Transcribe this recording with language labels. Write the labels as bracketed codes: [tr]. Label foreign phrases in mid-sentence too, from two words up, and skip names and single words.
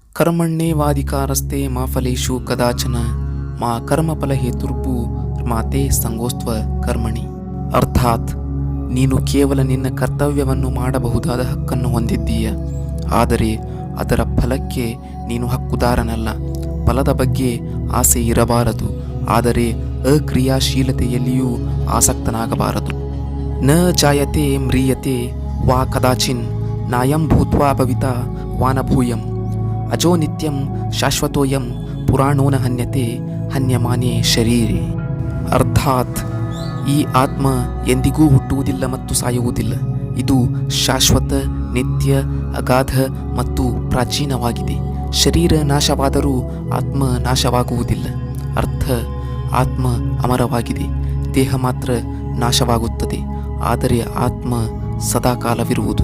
[sa] ಕರ್ಮಣ್ಯೇವಾಧಿಕಾರಸ್ತೆ ಮಾ ಫಲೇಷು ಕದಾಚನ ಮಾ ಕರ್ಮಫಲ ಹೇತುರ್ಭು ಮಾತೆ ಸಂಗೋಸ್ತ್ವ ಕರ್ಮಣಿ. [kn] ಅರ್ಥಾತ್ ನೀನು ಕೇವಲ ನಿನ್ನ ಕರ್ತವ್ಯವನ್ನು ಮಾಡಬಹುದಾದ ಹಕ್ಕನ್ನು ಹೊಂದಿದ್ದೀಯ, ಆದರೆ ಅದರ ಫಲಕ್ಕೆ ನೀನು ಹಕ್ಕುದಾರನಲ್ಲ. ಫಲದ ಬಗ್ಗೆ ಆಸೆ ಇರಬಾರದು, ಆದರೆ ಅಕ್ರಿಯಾಶೀಲತೆಯಲ್ಲಿಯೂ ಆಸಕ್ತನಾಗಬಾರದು. [sa] ನ ಜಾಯತೆ ಮ್ರಿಯತೆ ವಾ ಕದಾಚಿನ್ ನಾಯಂ ಭೂತ್ವಾ ಭವಿತಾ ವಾನಭೂಯಂ ಅಜೋ ನಿತ್ಯಂ ಶಾಶ್ವತೋಯಂ ಪುರಾಣೋ ನ ಹನ್ಯತೆ ಹನ್ಯಮಾನೇ ಶರೀರೆ. [kn] ಅರ್ಥಾತ್ ಈ ಆತ್ಮ ಎಂದಿಗೂ ಹುಟ್ಟುವುದಿಲ್ಲ ಮತ್ತು ಸಾಯುವುದಿಲ್ಲ. ಇದು ಶಾಶ್ವತ, ನಿತ್ಯ, ಅಗಾಧ ಮತ್ತು ಪ್ರಾಚೀನವಾಗಿದೆ. ಶರೀರ ನಾಶವಾದರೂ ಆತ್ಮ ನಾಶವಾಗುವುದಿಲ್ಲ. ಅರ್ಥ, ಆತ್ಮ ಅಮರವಾಗಿದೆ, ದೇಹ ಮಾತ್ರ ನಾಶವಾಗುತ್ತದೆ, ಆದರೆ ಆತ್ಮ ಸದಾಕಾಲವಿರುವುದು.